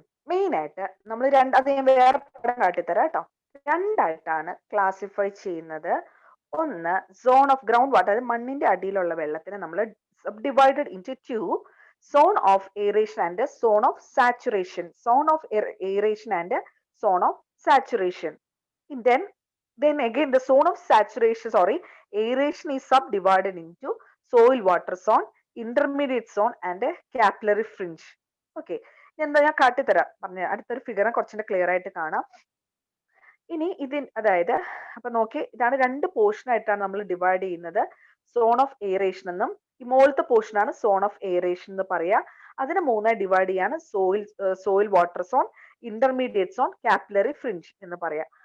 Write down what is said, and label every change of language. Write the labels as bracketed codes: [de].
[ml] Main ആയിട്ട് നമ്മൾ അത് ഞാൻ വേറെ പടം കാട്ടിത്തരാം കേട്ടോ. 2 ആയിട്ടാണ് ക്ലാസിഫൈ ചെയ്യുന്നത്. ഒന്ന് സോൺ ഓഫ് ഗ്രൗണ്ട് വാട്ടർ, മണ്ണിന്റെ അടിയിലുള്ള വെള്ളത്തിനെ നമ്മൾ [en] subdivided into two, zone of aeration and zone of saturation. Zone of aeration and zone of saturation. And then again the zone of saturation, aeration is subdivided into soil water zone, intermediate zone and capillary fringe. Okay, [ml] എന്താ ഞാൻ കാട്ടിത്തരാം പറഞ്ഞ അടുത്തൊരു ഫിഗറിനെ കുറച്ചുകൂടെ clear ആയിട്ട് കാണാം. ഇനി അതായത് അപ്പൊ നോക്കി, ഇതാണ് രണ്ട് പോർഷൻ ആയിട്ടാണ് നമ്മൾ ഡിവൈഡ് ചെയ്യുന്നത്. സോൺ ഓഫ് എയറേഷൻ എന്നും ഈ മുകളിലത്തെ പോർഷൻ ആണ് സോൺ ഓഫ് എയറേഷൻ എന്ന് പറയാ. അതിനെ മൂന്നായി ഡിവൈഡ് ചെയ്യാണ് soil water zone, intermediate zone, capillary fringe എന്ന് പറയാം.